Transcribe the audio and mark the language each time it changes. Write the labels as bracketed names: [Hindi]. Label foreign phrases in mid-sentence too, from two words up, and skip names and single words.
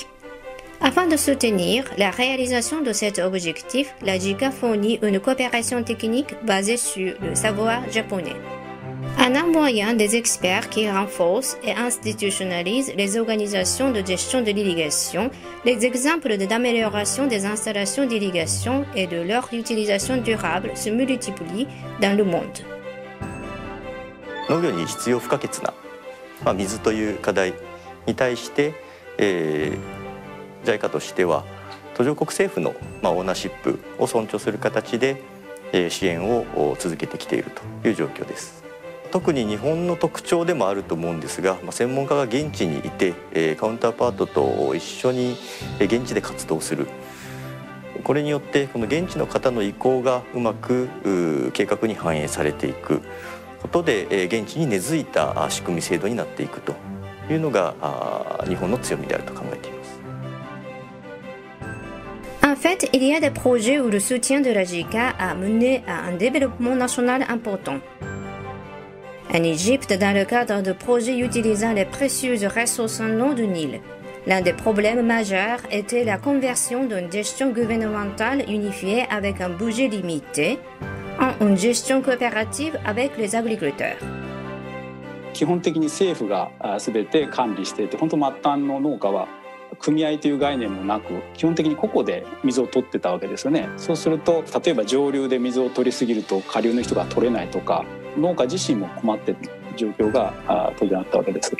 [French] Afin de soutenir la réalisation de cet objectif, la JICA fournit une coopération technique basée sur le savoir japonais. En envoyant des experts qui renforcent et institutionnalisent les organisations de gestion de l'irrigation, les exemples d'amélioration des installations d'irrigation et de leur utilisation durable se multiplient dans le monde. [Japanese] 農業に必要不可欠な、水という課題に対して、JICA としては途上国政府の、オーナーシップを尊重する形で、支援を続けてきているという状況です。特に日本の特徴でもあると思うんですが、専門家が現地にいて、カウンターパートと一緒に現地で活動する。これによってこの現地の方の意向がうまく計画に反映されていくことで、現地に根付いた仕組み制度になっていくというのが日本の強みであると考えています。 [French] En fait, il y a des projets où le soutien de la JICA a mené à un développement national important. En Égypte, dans le cadre de projets utilisant les précieuses ressources en eau du Nil, l'un des problèmes majeurs était la conversion d'une gestion gouvernementale unifiée avec un budget limité en une gestion coopérative avec les agriculteurs. [Japanese] 基本的に政府が全て管理していて、本当末端の農家は組合という概念もなく基本的に個々で水を取ってたわけですよね。そうすると例えば上流で水を取りすぎると下流の人が取れないとか、農家自身も困っている状況が当然あったわけです。